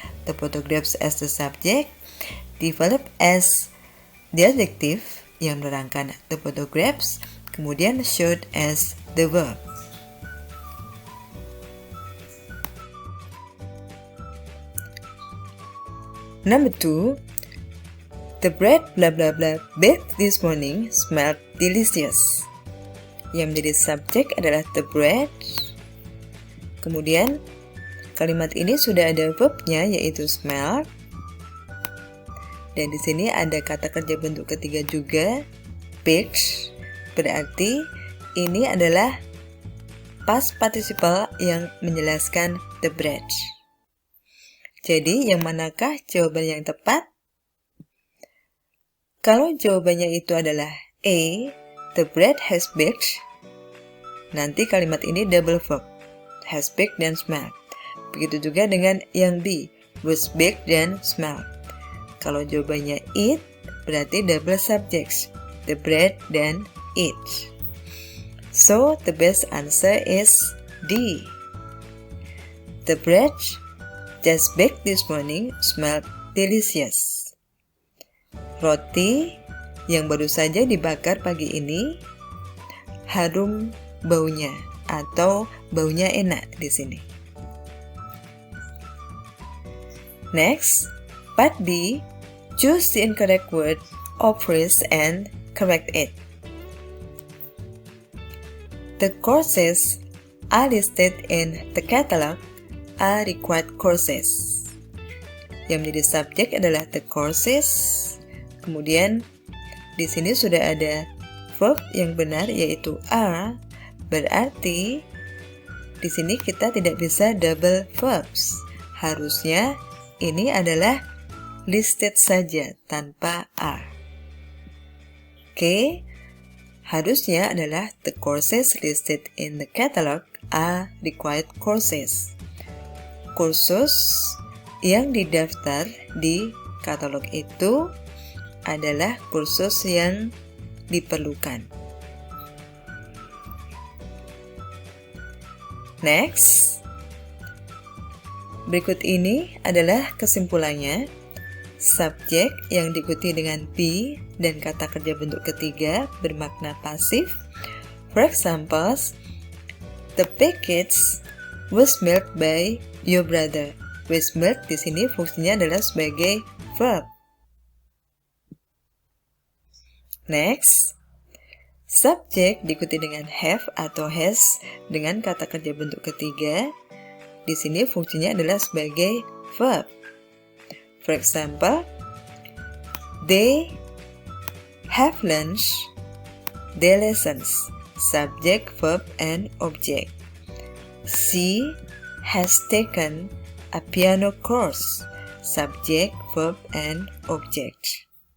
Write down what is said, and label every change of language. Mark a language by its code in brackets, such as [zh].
[en] The photographs as the subject developed as the adjective [id] yang menerangkan [en] the photographs, kemudian showed as the verb. Number 2, the bread blah blah blah baked this morning smelled delicious. [id] Yang menjadi subjek adalah the bread. Kemudian kalimat ini sudah ada verbnya yaitu smell. Dan di sini ada kata kerja bentuk ketiga juga, baked. Berarti ini adalah past participle yang menjelaskan the bread. Jadi, yang manakah jawaban yang tepat? Kalau jawabannya itu adalah A, [en] the bread has baked, [id] nanti kalimat ini double verb, has baked dan smelled. Begitu juga dengan yang B, was baked dan smelled. Kalau jawabannya it, berarti double subjects, the bread dan it. [en] So, the best answer is D. The bread just baked this morning smelled delicious. [id] Roti yang baru saja dibakar pagi ini harum baunya atau baunya enak di sini. [en] Next, part B, choose the incorrect word or phrase and correct it. The courses are listed in the catalog are required courses. [id] Yang menjadi subjek adalah the courses. Kemudian di sini sudah ada verb yang benar yaitu are. Berarti di sini kita tidak bisa double verbs. Harusnya ini adalah listed saja tanpa are. Oke. Harusnya adalah [en] the courses listed in the catalog are required courses. [id] Kursus yang didaftar di katalog itu adalah kursus yang diperlukan. Next, berikut ini adalah kesimpulannya. Subjek yang diikuti dengan be dan kata kerja bentuk ketiga bermakna pasif. [en] For example, the package was mailed by your brother [id] with milk di sini fungsinya adalah sebagai verb. Next, subject diikuti dengan have atau has dengan kata kerja bentuk ketiga. Di sini fungsinya adalah sebagai verb. [en] For example, they have lunch, they lessons, subject, verb, and object. She has taken a piano course, subject, verb, and object.